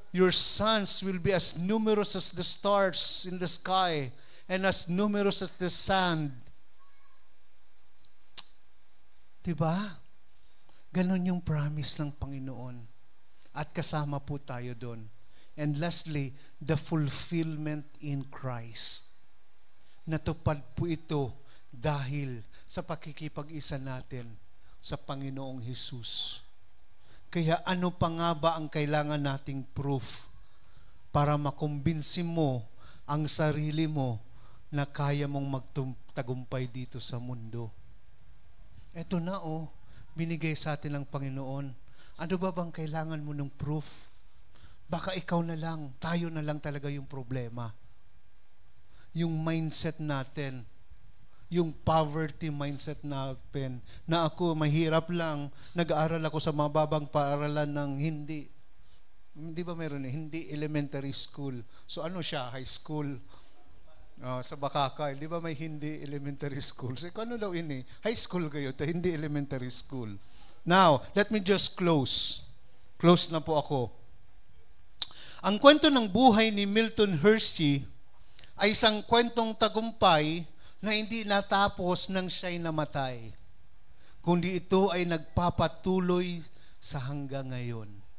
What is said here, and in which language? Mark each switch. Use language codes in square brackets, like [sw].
[en] Your sons will be as numerous as the stars in the sky and as numerous as the sand. [tl] Diba? Ganon yung promise ng Panginoon. At kasama po tayo doon. [en] And lastly, the fulfillment in Christ. [tl] Natupad po ito dahil sa pakikipag-isa natin sa Panginoong Hesus. Kaya ano pa nga ba ang kailangan nating proof para makumbinsi mo ang sarili mo na kaya mong magtagumpay dito sa mundo? Eto na binigay sa atin ng Panginoon. Ano ba bang kailangan mo ng proof? Baka ikaw na lang, tayo na lang talaga yung problema. Yung mindset natin, yung poverty mindset natin, na ako mahirap lang, nag-aaral ako sa mababang paaralan ng hindi ba meron hindi elementary school. So ano siya, high school? Sa Bakakay, di ba may hindi elementary school? So ano daw ini? High school kayo, hindi elementary school. [en] Now, let me just close. [tl] Close na po ako. Ang kwento ng buhay ni Milton Hershey ay isang kwentong tagumpay na hindi natapos nang siya'y namatay, kundi ito ay nagpapatuloy sa hanggang ngayon.